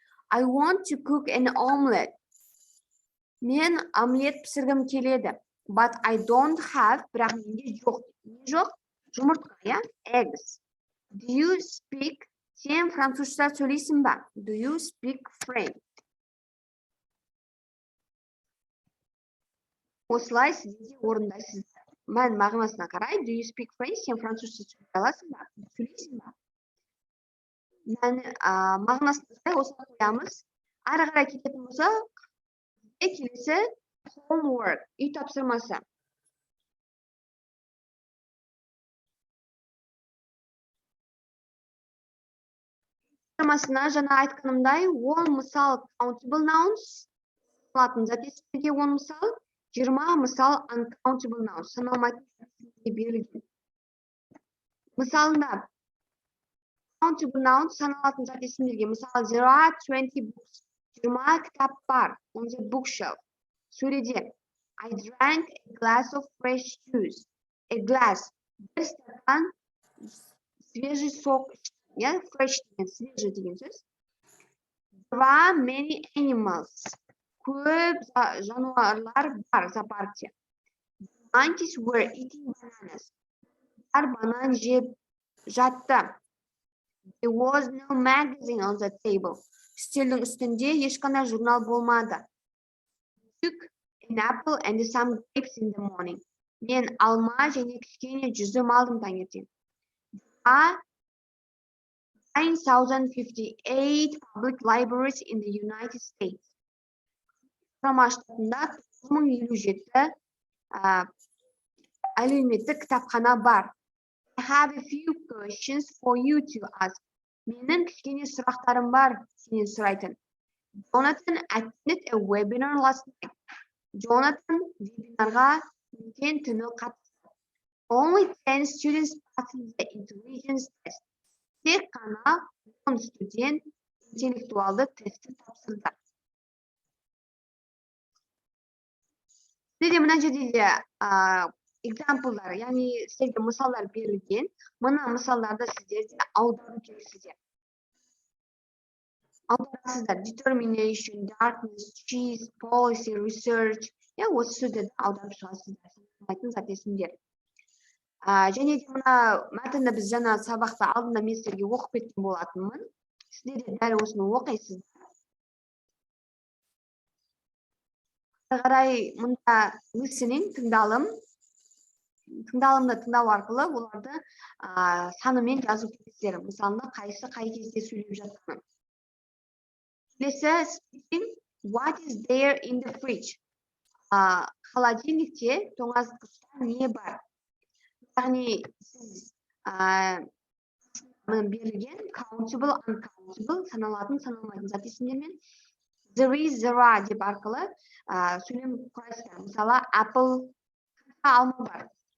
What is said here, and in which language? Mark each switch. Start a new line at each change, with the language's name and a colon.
English: I want to cook an omelette.
Kazakh: Мен омлет пісіргім келеді.
English: But I don't have,
Kazakh: бірақ менде жоқ. Не жоқ? Жұмыртқа, я?
English: Eggs. Do you speak?
Kazakh: Сен французша сөйлейсің ба?
English: Do you speak French?
Kazakh: Осылай сіздер орындайсыздар. Мән мағынасына қарай,
English: do you speak French?
Kazakh: Сен французша сөйлей аласың ба? Сөйлейсің ба? Мән мағынасына қарай осылай қоямыз. Ары қарай кететін болса, келесі
English: homework,
Kazakh: үй тапсырмасы. Тапсырмасына жаңа айтқанымдай, ол мысал
English: countable nouns,
Kazakh: саналатын зат есімдерге он мысал, 20 мысал
English: uncountable nouns,
Kazakh: саналмайтын есімдерге берілген. Мысалында
English: countable nouns
Kazakh: саналатын зат есімдерге, мысалы
English: there are 20 books,
Kazakh: 20 кітап бар,
English: on the bookshelf.
Kazakh: Сөреде
English: I drank a glass of fresh juice. A glass,
Kazakh: бір
Russian: стакан свежий сок.
Kazakh: Я
English: fresh
Kazakh: деген,
Russian: свежий
Kazakh: деген сөз.
English: There are many animals.
Kazakh: Көп жануарлар бар зоопаркте.
English: The monkeys were eating bananas.
Kazakh: Банан жеп жатты.
English: There was no magazine on the table.
Kazakh: Үстелдің үстінде ешқандай журнал болмады.
English: Took an apple and some grapes in the morning.
Kazakh: Мен алма және кішкене жүзім алдым таңертең.
English: 9,058 public libraries in the United States.
Kazakh: Құрама штатында 9057 әлеуметтік кітапхана бар.
English: I have a few questions for you to ask.
Kazakh: Менің кішкене сұрақтарым бар, сенен сұрайтын.
English: Jonathan attended a webinar last night.
Kazakh: Jonathan вебинарға өткен түні қатысты.
English: Only 10 students passed the intelligence test.
Kazakh: Тек қана 10 студент интеллектуалды тестті тапсырды. Сізде мына жерде де экзамплдар, яғни сіздерге мысалдар берілген. Мына мысалдарды сіздерде аудару керексіздер. Аударасыздар. Determination, darkness, cheese, policy, research. Осы сөздерді аударып шығасыздар. Айтын зат есімдер. Және де мына мәтінді біз жаңа сабақта алдында мен сіздерге оқып кеткен болатынмын. Сіздер де дәл осыны оқисыздар. Қарай мұнда
English: listening,
Kazakh: тыңдалымды тыңдау арқылы оларды санымен жазу керексіздер. Мысалында қайсы қай кезде сөйлеп жатқанын. Келесі
English: speaking, what is there in the fridge?
Kazakh: Холодильникте, тоңазытқышта не бар? Яғни сіз берілген
English: countable, uncountable,
Kazakh: саналатын, саналмайтын зат есімдермен
English: there is, there are
Kazakh: деп арқылы сөйлем құрайсыздар. Мысалы,
English: apple,
Kazakh: алма бар.